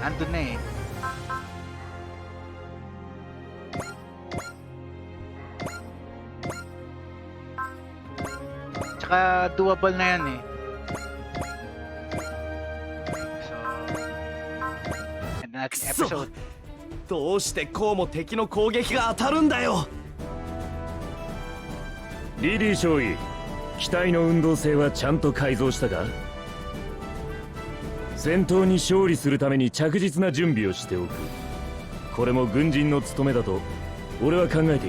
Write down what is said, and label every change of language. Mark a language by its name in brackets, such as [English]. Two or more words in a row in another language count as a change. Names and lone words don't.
[Filipino] Andun na eh. Tsaka doable na yan eh. So, end na natin episode. [Japanese] どうしてこうも敵の攻撃が当たるんだよ。リリー少尉、機体の運動性はちゃんと改造したか？戦闘に勝利するために着実な準備をしておく。これも軍人の務めだと俺は考えている。